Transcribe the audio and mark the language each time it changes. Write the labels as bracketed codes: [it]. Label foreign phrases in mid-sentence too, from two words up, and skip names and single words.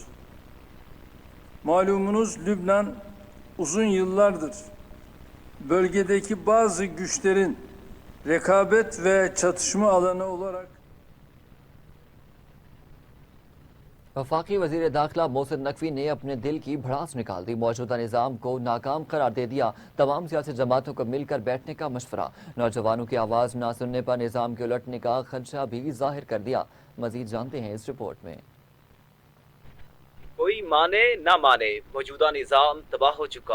[tr] Malumunuz Lübnan uzun yıllardır bölgedeki bazı güçlerin rekabet ve çatışma alanı olarak [hi] वफाकी वजीर दाखिला मोहसिन नकवी ने अपने दिल की भड़ास निकाल दी। मौजूदा निज़ाम को नाकाम करार दे दिया। तमाम सियासी जमातों को मिलकर बैठने का मशवरा। नौजवानों की आवाज़ ना सुनने पर निज़ाम के उलटने का खदशा भी जाहिर कर दिया। मजीद जानते हैं इस रिपोर्ट में। कोई माने ना माने, मौजूदा निज़ाम तबाह हो चुका।